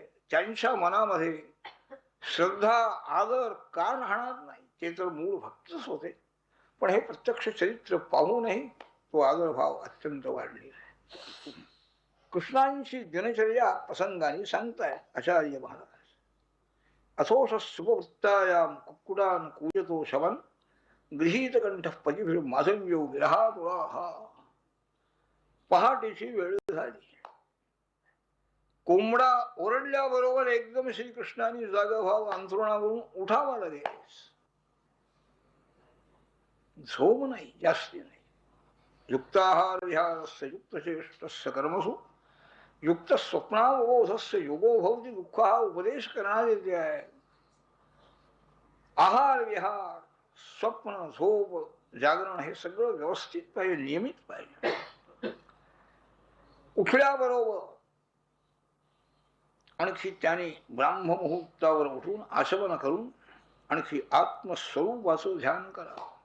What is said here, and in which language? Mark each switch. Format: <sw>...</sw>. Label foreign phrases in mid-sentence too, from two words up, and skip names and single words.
<mr>त्यांच्या मनामध्ये श्रद्धा आदर का राहणार नाही, ते तर मूळ भक्तच होते, पण हे प्रत्यक्ष चरित्र पाहूनही तो आदरभाव अत्यंत वाढलेला आहे. कृष्णांची दिनचर्या प्रसंगाने सांगताय आचार्य महाराज.</mr> <sa>अथोष शुभवृत्तायाम कुक्कुडान कूजतो शवन गृहीत कंठ पजिभिर माधव्यो विरहातुळा.</sa> <mr>पहाटेची वेळ झाली. कोंबडा ओरडल्याबरोबर एकदम श्रीकृष्णाने जागा व्हावं, अंथरुणावरून उठावा लागेल. झोप नाही, जास्ती नाही.</mr> <sa>युक्ताहार विहारस्य युक्तचेष्टस्य कर्मसु युक्त स्वप्नावबोधस्य योगो भवति दुःख,</sa> <mr>हा उपदेश करणारे जे आहे. आहार विहार, स्वप्न, झोप, जागरण हे सगळं व्यवस्थित पाहिजे, नियमित पाहिजे. उठल्याबरोबर आणखी त्याने ब्राह्म मुहूर्तावर उठून आचमन करून आणखी आत्मस्वरूपाचं ध्यान करावं.</mr>